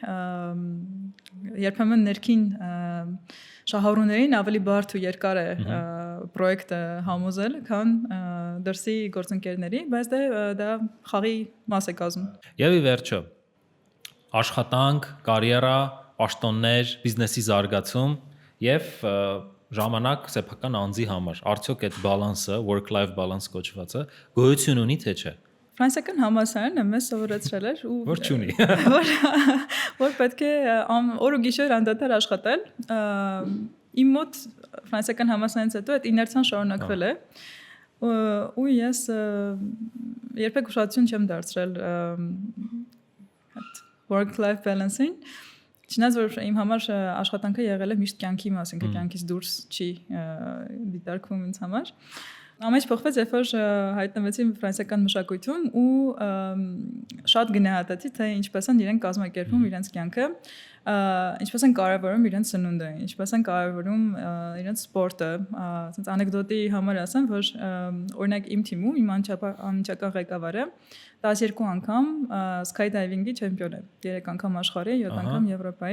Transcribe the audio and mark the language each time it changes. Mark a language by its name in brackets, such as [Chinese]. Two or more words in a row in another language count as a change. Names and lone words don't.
[Armenian] երբեմն ներքին շահառուներին ավելի բարդ ու երկար է պրոյեկտը համոզել, քան դրսի գործընկերների, բայց դա խաղի մաս է կազմում։ Եվ ի վերջո, աշխատանք, կարիերա, պաշտոններ, բիզնեսի զարգացում եւ ժամանակ սեփական անձի համար։ Արդյոք այդ բալանսը, [English] work-life balance [Armenian] կոչվածը, գոյություն ունի թե չէ։ Ֆրանսիական համալսարանը մեզ սովորեցրել էր ու որ չունի։ որ պետք է օր ու գիշեր անդադար աշխատել։ Իմ մոտ ֆրանսիական համալսարանից հետո այդ իներցիան շարունակվել է։ Ու ես երբեք ուշադրություն չեմ դարձրել [English] work-life balance- [Armenian] ին։ Չնայած որ իմ համար աշխատանքը եղել է միշտ կյանքի մաս, ինքը կյանքից դուրս չի դիտարկվում ինձ համար։ Ամեն ինչ փոխվեց, երբ որ հայտնվեցի ֆրանսիական մշակույթում ու շատ գնահատեցի, թե ինչպես են իրենք կազմակերպում իրենց կյանքը, ինչպես են կարևորում իրենց սնունդը, ինչպես են կարևորում իրենց սպորտը։ Ասենց անեկդոտի համար ասեմ, որ օրինակ իմ թիմում իմ անմիջական ղեկավարը 12 անգամ skydiving-ի չեմպիոն է, 3 անգամ աշխարհի, 7 անգամ Եվրոպայի։